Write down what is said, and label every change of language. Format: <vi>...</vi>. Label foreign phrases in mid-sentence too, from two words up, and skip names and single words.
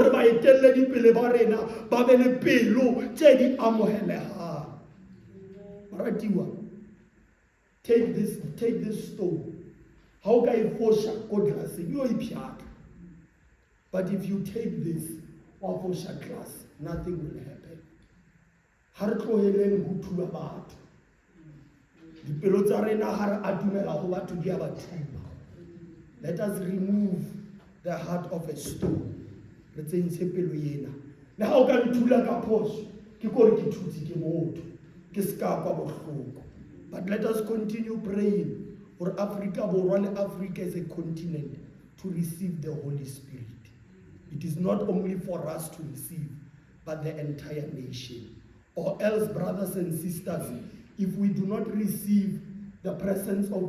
<en>Take this stone. How can you force a But if you take this class, nothing will happen.</en> <st>Dipelo tsa rena ha re atumela ho batho di a ba thuba.</st> <en>Let us remove the heart of a stone.</en> <st>Re tsentshe pelo ena. Le ha o ka nthula ka phoso, ke gore ke thutse ke motho, ke ska kwa bohloko.</st> <en>But let us continue praying for Africa,</en> <st>Borwa le Africa</st> <en>as a continent to receive the Holy Spirit. It is not only for us to receive, but the entire nation. Or else, brothers and sisters, if we do not receive the presence of the</en>